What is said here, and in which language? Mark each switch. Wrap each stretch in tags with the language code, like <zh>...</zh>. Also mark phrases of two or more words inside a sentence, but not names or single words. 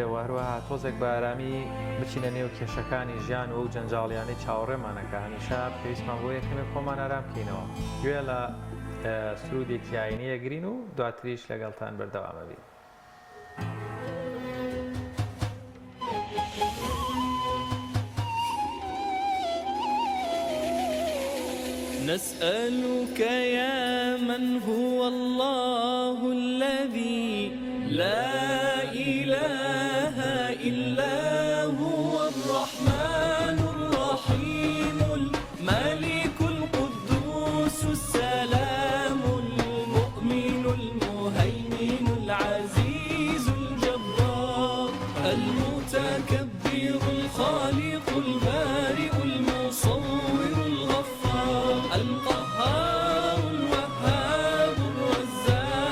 <ckb>و هەروەها تۆزێک بە ئارامی بچینە نێو کێشەکانی ژیان و جەنجاڵیانەی چاوەڕێمانەکە هەمیشە پێویستمان بۆ یەکەمێ خۆمان ئارام بکەینەوە گوێ لە سرودێکی ئاینیە گرین و دواتریش لەگەڵتان بەردەوامە بین.</ckb> <ar>نسألك يا من هو الله الذي لا إله إلا هو الرحمن الرحيم الملك القدوس السلام المؤمن المهيمن العزيز الجبار المتكبر الخالق البارئ المصور الغفار القهار الوهاب الرزاق</ar>